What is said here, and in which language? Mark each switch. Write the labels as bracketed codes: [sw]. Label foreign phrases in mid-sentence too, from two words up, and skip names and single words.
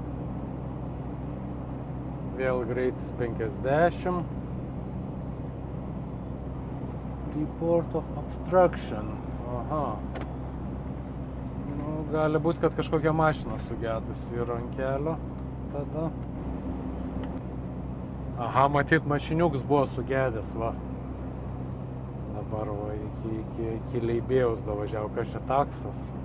[lt] Vėl greitis 50. [en] Report of obstruction. Aha. [lt] Nu, gali būti, kad kažkokia mašina sugedusi yra ant kelio. Tada. Aha, matyt, mašiniuks buvo sugedęs, va. Dabar va, iki Leibėjaus davažiavo, kas čia taksas.